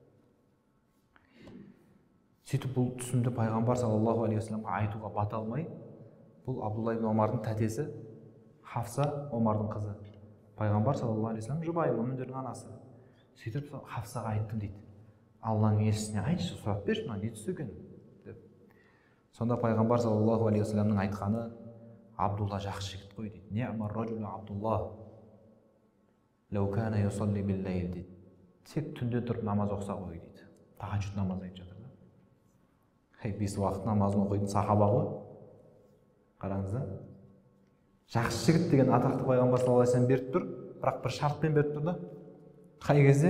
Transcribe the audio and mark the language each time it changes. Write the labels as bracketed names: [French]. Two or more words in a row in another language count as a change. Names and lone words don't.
[Kazakh] Сөйтіп бұл түсімді пайғамбар [Arabic] صلى الله عليه وسلم [Kazakh] айтуға бата алмай, бұл Абдулла ибн Омардың тәтесі, Хафса Омардың қызы. Пайғамбар [Arabic] صلى الله عليه وسلم [Kazakh] жұбайы, мүміндердің анасы. Сөйтіп Хафсаға айттым дейді. Алланың елшісіне айтшы, сұрап берші, мына не түсі екен деп. Сонда пайғамбар [Arabic] صلى الله عليه وسلم [Kazakh] айтқаны, Абдулла жақсы жігіт қой дейді. [Arabic] نعم الرجل عبد الله لو كان يصلي بالليل дейді. [Kazakh] Тек түнде тұрып намаз оқса ғой дейді. Тахаджуд намаз айтып жатыр да. 5 уақыт намазын оқитын сахаба ғой. Қараңыз да. Жақсы жігіт деген атақты пайғамбар [Arabic] صلى الله عليه وسلم [Kazakh] беріп тұр, бірақ бір шартпен беріп тұр да. Қай кезде?